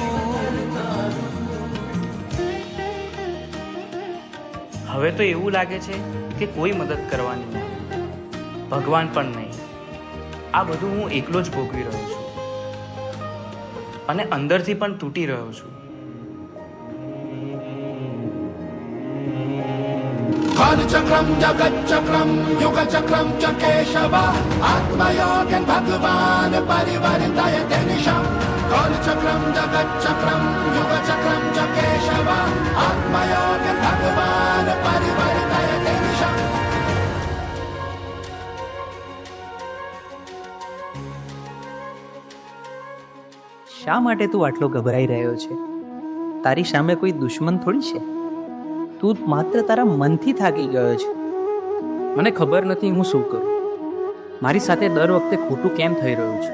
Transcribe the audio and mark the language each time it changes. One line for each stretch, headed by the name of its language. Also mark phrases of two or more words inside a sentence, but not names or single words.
Gujarati: હવે તો એવું લાગે છે કે કોઈ મદદ કરવાની નહીં, ભગવાન પણ નહીં. આ બધું હું એકલો જ ભોગવી રહ્યો છું, અને અંદરથી પણ તૂટી રહ્યો છું.
Sanskrit: कालचक्रम जगच्चक्रम युगचक्रम च केशव आत्मयोगेन भगवान परिवर्तयते निशम्. कालचक्रम जगच्चक्रम युगचक्रम च केशव आत्मयोगेन भगवान परिवर्तयते निशम्.
Gujarati: શા માટે તું આટલો ગભરાઈ રહ્યો છે? તારી સામે કોઈ દુશ્મન થોડી છે. તું માત્ર તારા મનથી થાકી ગયો છે. મને ખબર નથી હું શું કરું. મારી સાથે દર વખતે ખોટું કેમ થઈ રહ્યું છે?